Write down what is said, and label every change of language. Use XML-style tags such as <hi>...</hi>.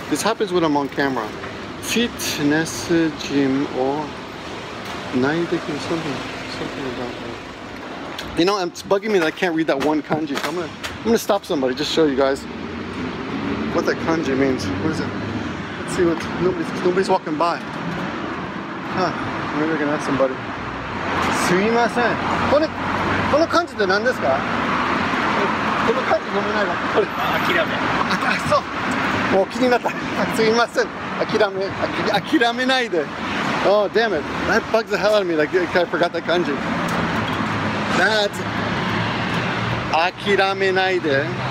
<en>This happens when I'm on camera. Fitness gym or something about that. You know, it's bugging me that I can't read that one kanji. So I'm gonna stop somebody, just show you guys what that kanji means. What is it? Let's see what nobody's walking by. Huh? Maybe I can ask somebody.</en> <ja>すいません。この漢字って何ですか？この漢字読めないわ。これ。諦め。そう。もう気になった。すいません。諦めないで。</ja> <en>Oh damn it! That bugs the hell out of me. Like I forgot that kanji. That's</en> <ja>諦めないで。</ja>